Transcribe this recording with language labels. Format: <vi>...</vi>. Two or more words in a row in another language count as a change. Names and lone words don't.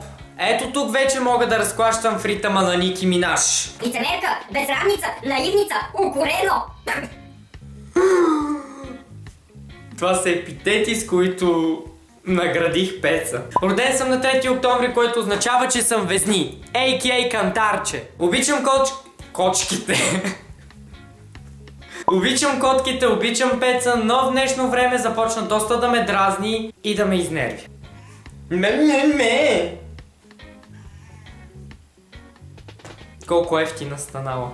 <bg>Ето тук вече мога да разклащам в ритъма на Ники Минаж. Лицемерка, безсрамница, наивница, укорено! Това са епитети, с които наградих Пеца. Роден съм на 3 октомври, което означава, че съм везни. a.k.a. Кантарче. Обичам кочките. Обичам котките, обичам Пеца, но в днешно време започна доста да ме дразни и да ме изнерви. Колко ефтина станала.</bg>